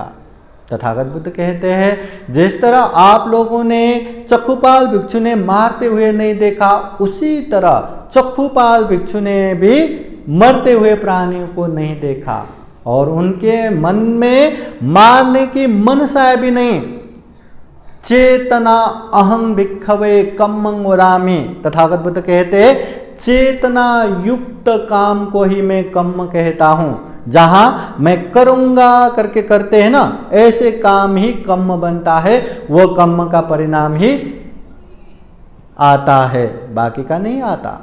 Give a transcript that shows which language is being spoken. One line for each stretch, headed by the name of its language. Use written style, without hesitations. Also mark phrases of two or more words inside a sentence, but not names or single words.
Hindi: तथागत बुद्ध कहते हैं, जिस तरह आप लोगों ने चक्खुपाल भिक्षु ने मारते हुए नहीं देखा, उसी तरह चक्खुपाल भिक्षु ने भी मरते हुए प्राणियों को नहीं देखा और उनके मन में मारने की मनसा भी नहीं।
Pali: चेतना अहं भिक्खवे कम्मं वदामि।
Hindi: तथागत बुद्ध कहते हैं, चेतना युक्त काम को ही मैं कर्म कहता हूं। जहां मैं करूंगा करके करते हैं ना, ऐसे काम ही कर्म बनता है, वो कर्म का परिणाम ही आता है, बाकी का नहीं आता।